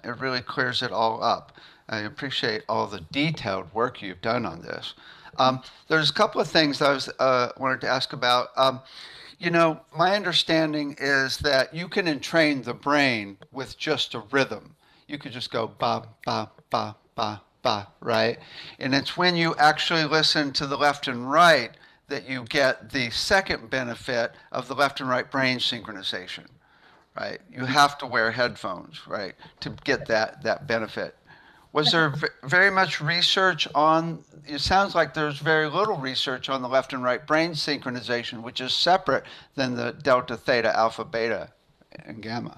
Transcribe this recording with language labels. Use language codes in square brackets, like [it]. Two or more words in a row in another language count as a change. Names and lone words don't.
[en] It really clears it all up. I appreciate all the detailed work you've done on this. There's a couple of things I was wanted to ask about. You know, my understanding is that you can entrain the brain with just a rhythm. You could just go ba, ba, ba, ba, ba, right? And it's when you actually listen to the left and right that you get the second benefit of the left and right brain synchronization, right? You have to wear headphones, right, to get that benefit. Was there very much research on, it sounds like there's very little research on the left and right brain synchronization, which is separate than the delta, theta, alpha, beta, and gamma.